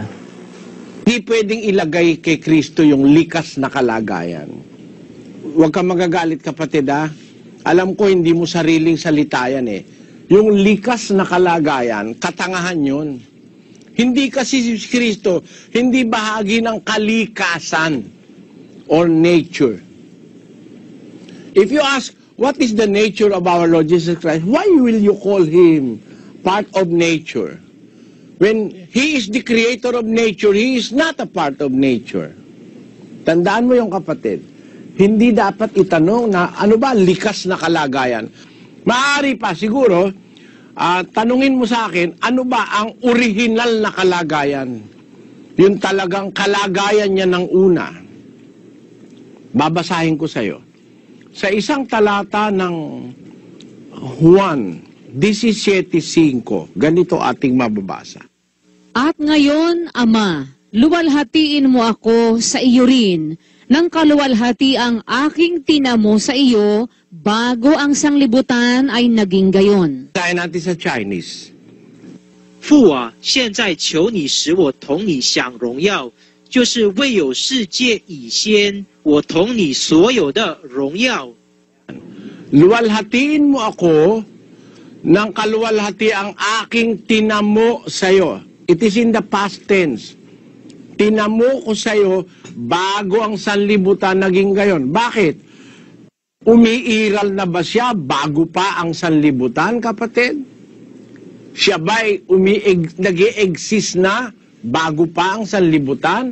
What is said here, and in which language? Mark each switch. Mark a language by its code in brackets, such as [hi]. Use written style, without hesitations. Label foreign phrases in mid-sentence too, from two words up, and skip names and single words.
[tl] Hindi pwedeng ilagay kay Kristo yung likas na kalagayan. Huwag kang magagalit, kapatid Alam ko hindi mo sariling salita yan Yung likas na kalagayan, katangahan yun. Hindi kasi si Kristo, hindi bahagi ng kalikasan [en] or nature. If you ask, what is the nature of our Lord Jesus Christ? Why will you call Him part of nature? When He is the creator of nature, He is not a part of nature. [tl] Tandaan mo yung kapatid, hindi dapat itanong na ano ba likas na kalagayan. Maaari pa siguro, tanungin mo sa akin, ano ba ang original na kalagayan? Yung talagang kalagayan niya ng una. Babasahin ko sa iyo. Sa isang talata ng Juan 17:5, ganito ating mababasa. At ngayon, Ama, luwalhatiin mo ako sa iyo rin, ng kaluwalhati ang aking tinamo sa iyo, bago ang sanglibutan ay naging gayon. Tayo natin sa Chinese. [zh] 父啊，现在求你使我同你享荣耀，就是未有世界以先，我同你所有的荣耀。 [tl] Luwalhatiin mo ako ng kaluwalhati ang aking tinamo sa iyo. [en] It is in the past tense. [tl] Tinamo ko sa iyo bago ang sanlibutan naging gayon. Bakit? Umiiral na ba siya bago pa ang sanlibutan, kapatid? Siya ba'y nag-i-exist na bago pa ang sanlibutan?